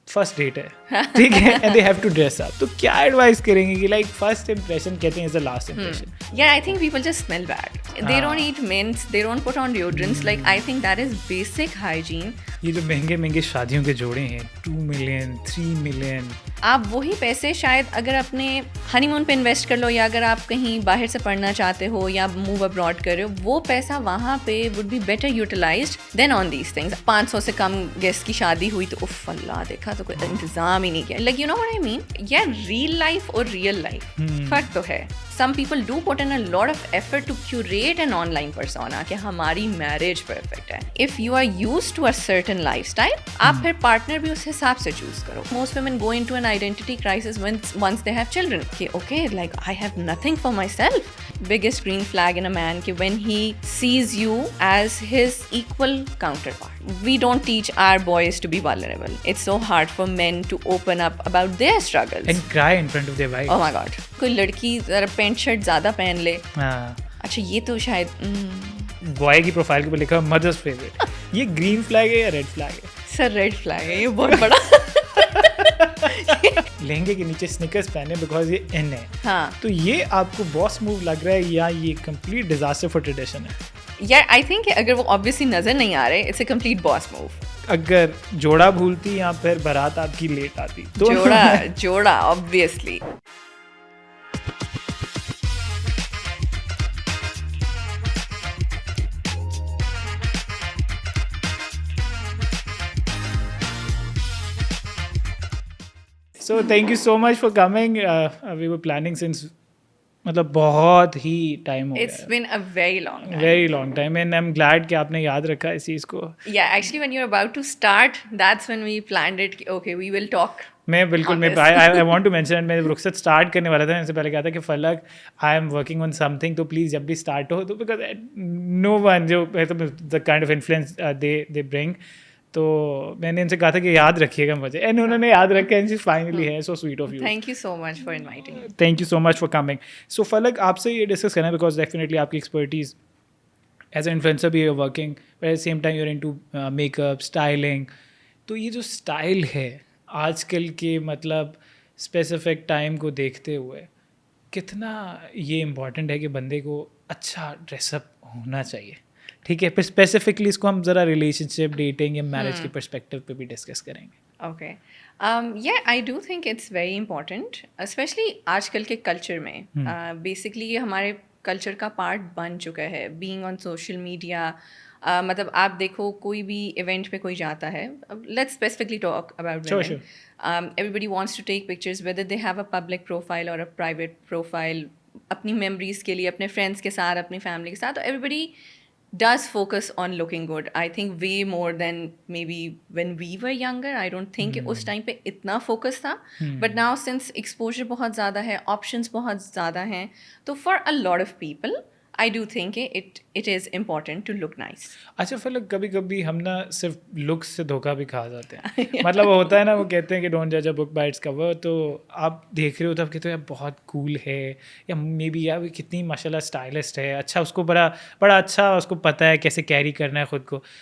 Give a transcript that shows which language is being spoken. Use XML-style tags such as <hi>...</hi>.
<en>first date ہے, ٹھیک ہے, and they have to dress up,</en> <ur>تو کیا ایڈوائز کریں گے کہ</ur> <en>Like first impression کہتے ہیں is the last impression? Yeah, I think people just smell bad. They don't eat mints, they don't put on deodorants. Like, I think that is basic hygiene.</en> <ur>یہ جو مہنگے مہنگے شادیوں کے جوڑے ہیں 2 ملین 3 ملین, آپ وہی پیسے شاید اگر اپنے ہنی مون پہ انویسٹ کر لو, یا اگر آپ کہیں باہر سے پڑھنا چاہتے ہو یا موو ابراڈ کر رہے ہو, وہ پیسہ وہاں پہ</ur> <en>Would be better utilized than on these things.</en> <ur>500 سے کم گیسٹ کی شادی ہوئی تو اف اللہ دیکھا تو کوئی انتظام ہی نہیں کیا.</ur> <en>Like you know what I mean.</en> <ur>یا ریل لائف اور ریئل لائف فرق تو ہے.</ur> <en>Some people do put in a lot of effort to curate an online persona</en> <ur>کہ ہماری میرج پرفیکٹ ہے.</ur> <en>If you are used to a certain lifestyle,</en> <ur>آپ پھر پارٹنر بھی اس حساب سے چوز کرو.</ur> <en>Most women go into an identity crisis once they have children. کہ okay, like I have nothing for myself. Biggest green flag in a man کہ when he sees you as his equal counterpart. We don't teach our boys to be vulnerable. It's so hard for men to open up about their struggles. and cry in front of their wife. Oh my God.</en> <ur>کوئی لڑکی ذرا pant shirt زیادہ پہن لے, اچھا یہ تو شاید بوائے کی پروفائل کے اوپر لکھا مدرس فیوریٹ, یہ گرین فلیگ ہے یا ریڈ فلیگ ہے؟ سر ریڈ فلیگ ہے یہ بہت بڑا. لہنگے کے نیچے سنیکرز پہنے بیکاز یہ ان ہے. ہاں, تو یہ آپ کو باس موو لگ رہا ہے یا یہ کمپلیٹ ڈیزاسٹر فار ٹریڈیشن ہے؟</ur> <en>یار I think</en> <ur>اگر وہ آبویسلی نظر نہیں آ رہے,</ur> <en>It's a complete boss move.</en> <ur>اگر جوڑا بھولتی یا پھر بارات آپ کی لیٹ آتی؟ جوڑا obviously.</ur> <en>So thank you so much for coming. We were planning since</en> <ur>مطلب بہت ہی ٹائم ہو گیا.</ur> <en>It's been a very long time and I'm glad</en> <ur>کہ آپ نے یاد رکھا اس چیز کو.</ur> <en>Yeah, actually when you're about to start, that's when we planned it. Okay, we will talk.</en> <ur>میں بالکل</ur> <en>I want to mention</en> <ur>میں رخصت اسٹارٹ کرنے والا تھا, اس سے پہلے کہا تھا کہ</ur> <en>Falak I am working on something,</en> <ur>تو پلیز جب بھی اسٹارٹ ہو تو</ur> <en>because no one جو the kind of influence they bring,</en> <ur>تو میں نے ان سے کہا تھا کہ یاد رکھیے گا مجھے, اینڈ انہوں نے یاد رکھا, اینڈ فائنلی ہے.</ur> <en>So sweet of you. Thank you so much for inviting me. Thank you so much for coming.</en> <ur>سو فلک آپ سے یہ ڈسکس کرنا ہے بیکاز ڈیفینیٹلی آپ کی ایکسپرٹیز ایز اے انفلوئنسر بھی</ur> <en>You working, but at same time you are into makeup styling.</en> <ur>تو یہ جو اسٹائل ہے آج کل کے مطلب اسپیسیفک ٹائم کو دیکھتے ہوئے کتنا یہ امپورٹنٹ ہے کہ بندے کو اچھا ڈریس اپ ہونا چاہیے, ٹھیک ہے؟ پھر اسپیسیفکلی اس کو ہم ذرا ریلیشن شپ, ڈیٹنگ یا میرج کے پرسپیکٹیو پہ بھی ڈسکس کریں گے.</ur> <en>okay, yeah, I do think it's very important, especially</en> <ur>آج کل کے کلچر میں. بیسکلی یہ ہمارے کلچر کا پارٹ بن چکا ہے,</ur> <en>Being on social media.</en> <ur>مطلب آپ دیکھو کوئی بھی ایونٹ پہ کوئی جاتا ہے,</ur> <en>Let's specifically talk about women. Everybody wants to take pictures whether they have a public profile or a private profile,</en> <ur>اپنی میموریز کے لیے, اپنے فرینڈس کے ساتھ,</ur> <en>اپنی فیملی کے ساتھ. تو everybody does focus on looking good. I think way more than maybe when we were younger. I don't think</en> <ur>اس time پہ اتنا فوکس تھا,</ur> <en>but now since exposure بہت زیادہ ہے, options بہت زیادہ ہیں, تو for a lot of people I do think it is important to look nice.</en> <ur>اچھا پھر کبھی کبھی ہم نا صرف لکس سے دھوکہ بھی کھا جاتے ہیں. مطلب وہ ہوتا ہے نا, وہ کہتے ہیں کہ</ur> <en>Don't جج اے book by its core.</en> <ur>تو آپ دیکھ رہے ہو تو آپ کہتے ہو یار بہت کول ہے, یا مے بی یار کتنی ماشاء اللہ اسٹائلسٹ ہے, اچھا اس کو بڑا اچھا اس کو پتہ ہے کیسے کیری کرنا ہے خود کو.</ur>